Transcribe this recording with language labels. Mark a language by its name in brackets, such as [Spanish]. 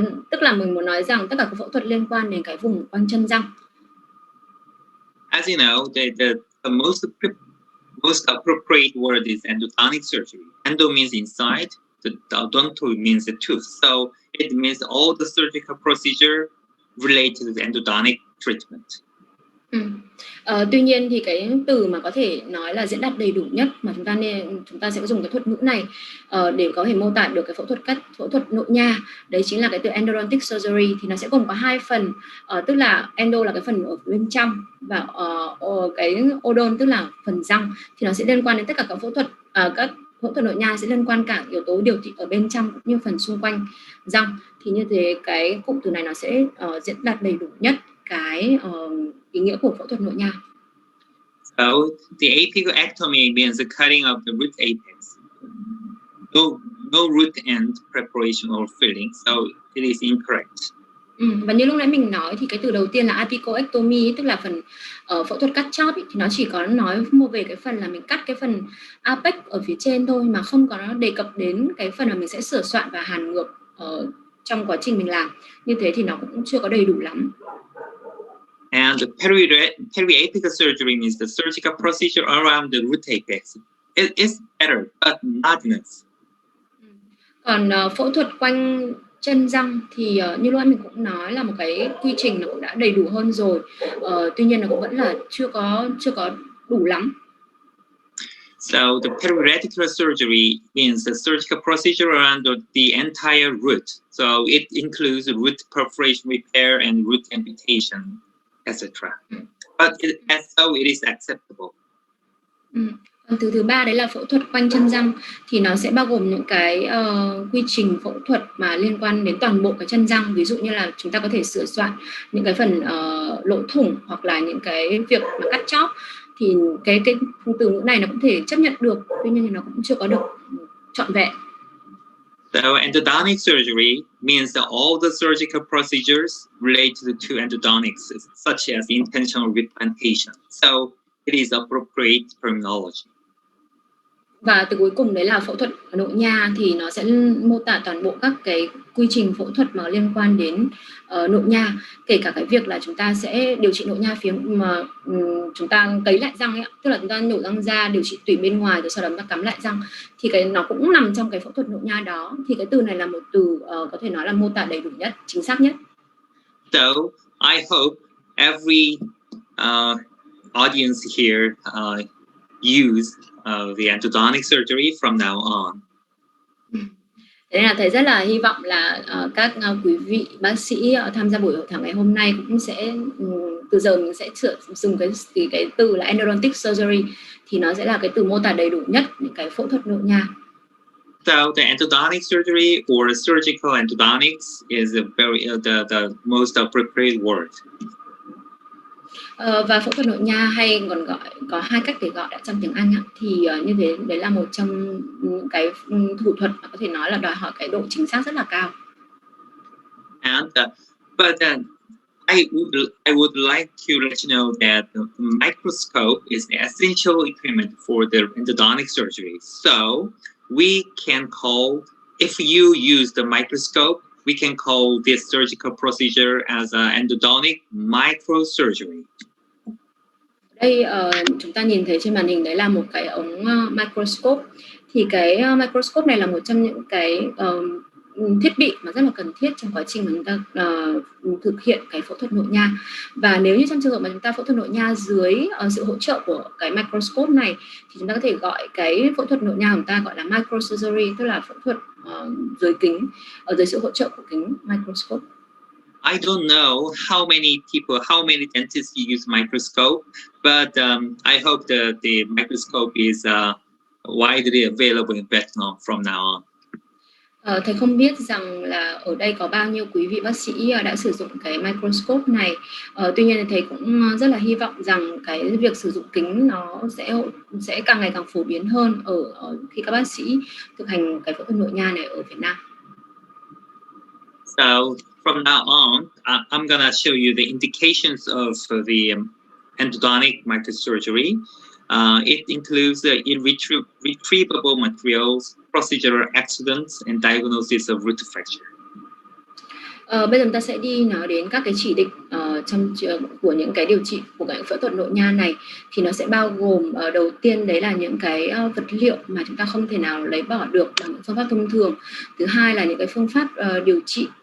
[Vietnamese] Tức là mình muốn nói rằng tất cả các phẫu thuật liên quan đến cái vùng quanh chân răng. [English] As you know, the most appropriate word is endodontic surgery. Endo means inside, the odonto means the tooth. So it means all the surgical procedure related to the endodontic treatment. [Vietnamese] Tuy nhiên thì cái từ mà có thể nói là diễn đạt đầy đủ nhất mà chúng ta sẽ dùng cái thuật ngữ này để có thể mô tả được cái phẫu thuật nội nha, đấy chính là cái từ endodontic surgery. Thì nó sẽ gồm có hai phần, tức là endo là cái phần ở bên trong và cái odon tức là phần răng, thì nó sẽ liên quan đến tất cả các phẫu thuật nội nha sẽ liên quan cả yếu tố điều trị ở bên trong cũng như phần xung quanh răng. Thì như thế cái cụm từ này nó sẽ diễn đạt đầy đủ nhất cái ý nghĩa của phẫu thuật nội nha. [English] So the apicectomy means the cutting of the root apex. No root end preparation or filling, so it is incorrect. [Vietnamese] Và như lúc nãy mình nói thì cái từ đầu tiên là apicoectomy, tức là phần phẫu thuật cắt chóp thì nó chỉ có nói về cái phần là mình cắt cái phần apex ở phía trên thôi, mà không có đề cập đến cái phần là mình sẽ sửa soạn và hàn ngược trong quá trình mình làm. Như thế thì nó cũng chưa có đầy đủ lắm. [English] And the periapical surgery means the surgical procedure around the root apex. It is better, but not enough. [Vietnamese] Còn phẫu thuật quanh chân răng thì như lúc mình cũng nói là một cái quy trình nó cũng đã đầy đủ hơn rồi. Tuy nhiên nó cũng vẫn là chưa có đủ lắm. [English] So the perioreticular surgery means the surgical procedure around the entire root. So it includes root perforation repair and root amputation, etc. But as so it is acceptable. [Vietnamese] Còn từ thứ ba đấy là phẫu thuật quanh chân răng, thì nó sẽ bao gồm những cái quy trình phẫu thuật mà liên quan đến toàn bộ cái chân răng. Ví dụ như là chúng ta có thể sửa soạn những cái phần lỗ thủng hoặc là những cái việc mà cắt chóp, thì cái từ ngữ này nó cũng thể chấp nhận được, tuy nhiên thì nó cũng chưa có được trọn vẹn. [English] So endodontic surgery means that all the surgical procedures related to endodontics, such as intentional replantation. So it is appropriate terminology. [Vietnamese] Và từ cuối cùng đấy là phẫu thuật nội nha, thì nó sẽ mô tả toàn bộ các cái quy trình phẫu thuật mà liên quan đến nội nha, kể cả cái việc là chúng ta sẽ điều trị nội nha phía mà chúng ta cấy lại răng ấy, tức là chúng ta nhổ răng ra, điều trị tủy bên ngoài rồi sau đó chúng ta cắm lại răng, thì cái nó cũng nằm trong cái phẫu thuật nội nha đó. Thì cái từ này là một từ có thể nói là mô tả đầy đủ nhất, chính xác nhất. [English] So I hope every audience here use the endodontic surgery from now on. [Vietnamese] Thế nên là thầy rất là hy vọng là các quý vị bác sĩ tham gia buổi hội thảo ngày hôm nay cũng sẽ từ giờ mình sẽ dùng cái từ là endodontic surgery, thì nó sẽ là cái từ mô tả đầy đủ nhất những cái phẫu thuật nội nha. [English] So the endodontic surgery or surgical endodontics is the most appropriate word. [Vietnamese] Và phẫu thuật nội nha hay còn gọi có hai cách để gọi trong tiếng Anh thì như thế đấy là một trong những cái thủ thuật mà có thể nói là đòi hỏi cái độ chính xác rất là cao. [English] And but I would like to let you know that the microscope is the essential equipment for the endodontic surgery. So we can call, if you use the microscope, we can call this surgical procedure as an endodontic microsurgery. [Vietnamese] Đây chúng ta nhìn thấy trên màn hình đấy là một cái ống microscope. Thì cái microscope này là một trong những cái thiết bị mà rất là cần thiết trong quá trình mà chúng ta thực hiện cái phẫu thuật nội nha. Và nếu như trong trường hợp mà chúng ta phẫu thuật nội nha dưới sự hỗ trợ của cái microscope này, thì chúng ta có thể gọi cái phẫu thuật nội nha của chúng ta gọi là microsurgery, tức là phẫu thuật dưới kính, dưới sự hỗ trợ của kính microscope. [English] I don't know how many dentists use microscope, but I hope that the microscope is widely available in Vietnam from now on. [Vietnamese] Thầy không biết rằng là ở đây có bao nhiêu quý vị bác sĩ đã sử dụng cái microscope này. Tuy nhiên thầy cũng rất là hy vọng rằng cái việc sử dụng kính nó sẽ càng ngày càng phổ biến hơn ở khi các bác sĩ thực hành cái phẫu thuật nội nha này ở Việt Nam. [English] So from now on, I'm gonna show you the indications of the endodontic microsurgery. It includes the irretrievable materials, procedural accidents, and diagnosis of root fracture. [Vietnamese] Bây giờ chúng ta sẽ đi nói đến các cái chỉ định của những cái điều trị của cái phẫu thuật nội nha này, thì nó sẽ bao gồm đầu tiên đấy là những cái vật liệu mà chúng ta không thể nào lấy bỏ được bằng những phương pháp thông thường. Thứ hai là những cái phương pháp điều trị.